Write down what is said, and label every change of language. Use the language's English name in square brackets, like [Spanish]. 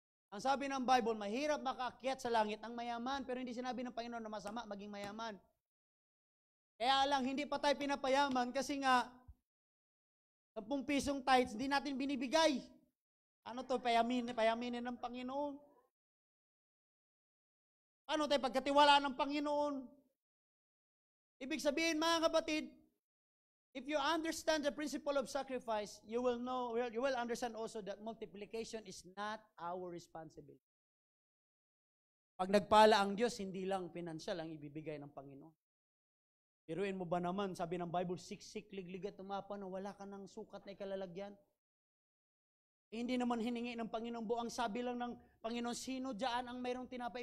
[Filipino] Ang sabi ng Bible, mahirap makaakyat sa langit ang mayaman, pero hindi sinabi ng Panginoon na masama maging mayaman. Kaya lang, hindi pa tayo pinapayaman kasi nga, 10 pisong tithes, hindi natin binibigay. Ano to, payaminin ng Panginoon? Ano tayo, pagkatiwalaan ng Panginoon? Ibig sabihin, mga kapatid, [English] if you understand the principle of sacrifice, you will understand also that multiplication is not our responsibility. [Filipino] Pag nagpala ang Diyos, hindi lang pinansyal ang ibibigay ng Panginoon. Biruin mo ba naman, sabi ng Bible, siksik, ligligat, tumapa na wala ka ng sukat na ikalalagyan? Hindi naman hiningi ng Panginoon buo. Ang sabi lang ng Panginoon, sino dyan ang mayroong tinapay?